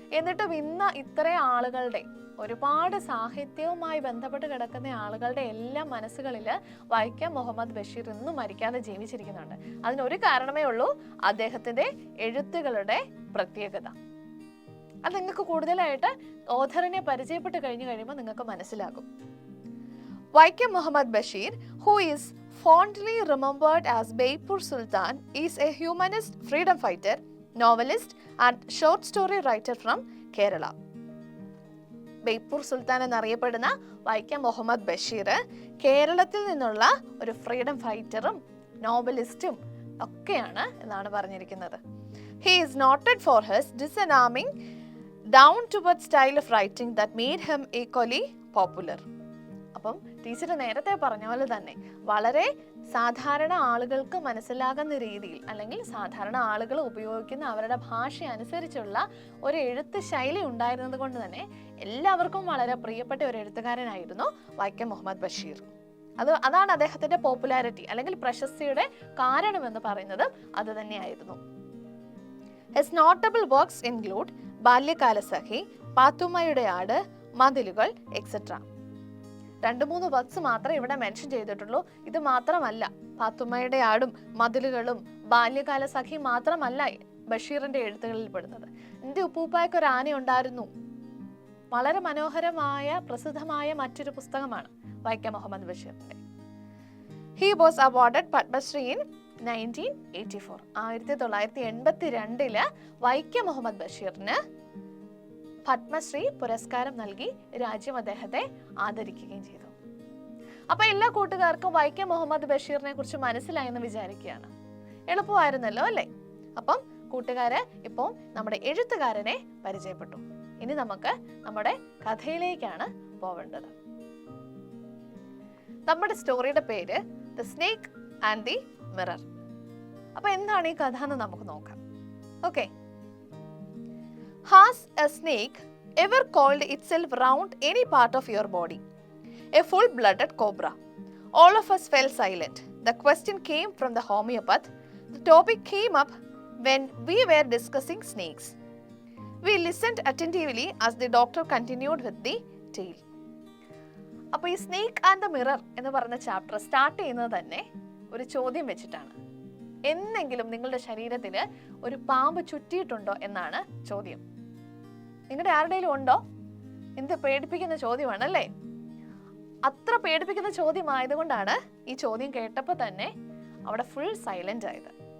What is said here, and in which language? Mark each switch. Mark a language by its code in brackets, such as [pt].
[ml] എന്നിട്ടും ഇന്ന് ഇത്രയും ആളുകളുടെ, ഒരുപാട് സാഹിത്യവുമായി ബന്ധപ്പെട്ട് കിടക്കുന്ന ആളുകളുടെ എല്ലാ മനസ്സുകളിൽ വൈക്കം മുഹമ്മദ് ബഷീർ ഇന്നും മരിക്കാതെ ജീവിച്ചിരിക്കുന്നുണ്ട്. അതിനൊരു കാരണമേ ഉള്ളൂ, അദ്ദേഹത്തിന്റെ എഴുത്തുകളുടെ പ്രത്യേകത. അത് നിങ്ങൾക്ക് കൂടുതലായിട്ട് ഓഥറിനെ പരിചയപ്പെട്ട് കഴിയുമ്പോൾ നിങ്ങൾക്ക് മനസ്സിലാകും. [en] Vaikom Muhammad Basheer, who is fondly remembered as Beypur Sultan, is a humanist freedom fighter, novelist and short story writer from Kerala. [ml] Beypore Sultan എന്നറിയപ്പെടുന്ന വൈക്കം മുഹമ്മദ് ബഷീർ കേരളത്തിൽ നിന്നുള്ള ഒരു ഫ്രീഡം ഫൈറ്ററും നോവലിസ്റ്റും ഒക്കെയാണ് എന്നാണ് പറഞ്ഞിരിക്കുന്നത്. [en] He is noted for his disarming, down-to-earth style of writing that made him equally popular. [ml] അപ്പം teacher നേരത്തെ പറഞ്ഞ പോലെ തന്നെ വളരെ സാധാരണ ആളുകൾക്ക് മനസ്സിലാകുന്ന രീതിയിൽ, അല്ലെങ്കിൽ സാധാരണ ആളുകൾ ഉപയോഗിക്കുന്ന അവരുടെ ഭാഷ അനുസരിച്ചുള്ള ഒരു എഴുത്ത് ശൈലി ഉണ്ടായിരുന്നത് കൊണ്ട് തന്നെ എല്ലാവർക്കും വളരെ പ്രിയപ്പെട്ട ഒരു എഴുത്തുകാരനായിരുന്നു വൈക്കം മുഹമ്മദ് ബഷീർ. അതാണ് അദ്ദേഹത്തിന്റെ പോപ്പുലാരിറ്റി അല്ലെങ്കിൽ പ്രശസ്തിയുടെ കാരണമെന്ന് പറയുന്നത് അത് തന്നെയായിരുന്നു. [en] His notable works include Balyakalasakhi, പാത്തുമ്മയുടെ ആട്, Mathilukal etcetera. [ml] 2-3 വർക്ക്സ് മാത്രമേ ഇവിടെ മെൻഷൻ ചെയ്തിട്ടുള്ളൂ. ഇത് മാത്രമല്ല, പാത്തുമ്മയുടെ ആടും മതിലുകളും ബാല്യകാലസഖി മാത്രമല്ല ബഷീറിന്റെ എഴുത്തുകളിൽ പെടുന്നത്. എൻ്റെ ഉപ്പൂപ്പായ്ക്ക് ഒരു ആന ഉണ്ടായിരുന്നു, വളരെ മനോഹരമായ പ്രസിദ്ധമായ മറ്റൊരു പുസ്തകമാണ് വൈക്കം മുഹമ്മദ് ബഷീറിന്റെ. [en] He was awarded Padmashri in 1984. [ml] 1982 Vaikom Muhammad ബഷീറിന് Padmashri പുരസ്കാരം നൽകി രാജ്യം അദ്ദേഹത്തെ ആദരിക്കുകയും ചെയ്തു. അപ്പൊ എല്ലാ കൂട്ടുകാർക്കും വൈക്കം മുഹമ്മദ് ബഷീറിനെ കുറിച്ച് മനസ്സിലായെന്ന് വിചാരിക്കുകയാണ്. എളുപ്പമായിരുന്നല്ലോ അല്ലേ? അപ്പം കൂട്ടുകാര് ഇപ്പോൾ നമ്മുടെ എഴുത്തുകാരനെ പരിചയപ്പെട്ടു. ഇനി നമുക്ക് നമ്മുടെ കഥയിലേക്കാണ് പോവേണ്ടത്. നമ്മുടെ സ്റ്റോറിയുടെ പേര് the snake and the mirror. അപ്പൊ എന്താണ് ഈ കഥ എന്ന് നമുക്ക് നോക്കാം. Okay. [en] Has a snake ever coiled itself round any part of your body? A full-blooded cobra. All of us fell silent. The question came from the homeopath. The topic came up when we were discussing snakes. We listened attentively as the doctor continued with the tale. [ml] അപ്പോൾ ഈ snake and the mirror എന്ന് പറഞ്ഞ chapter start ചെയ്യുന്നത് തന്നെ ഒരു ചോദ്യം വെച്ചിട്ടാണ്. എന്നെങ്കിലും നിങ്ങളുടെ ശരീരത്തിൽ ഒരു പാമ്പ് ചുറ്റിയിട്ടുണ്ടോ എന്നാണ് ചോദ്യം. നിങ്ങളുടെ ആരുടെയും ഉണ്ടോ? എന്ത് പേടിപ്പിക്കുന്ന ചോദ്യമാണല്ലേ? അത്ര പേടിപ്പിക്കുന്ന ചോദ്യമായതുകൊണ്ടാണ് ഈ ചോദ്യം കേട്ടപ്പോൾ തന്നെ അവിടെ ഫുൾ സൈലന്റ് ആയത്.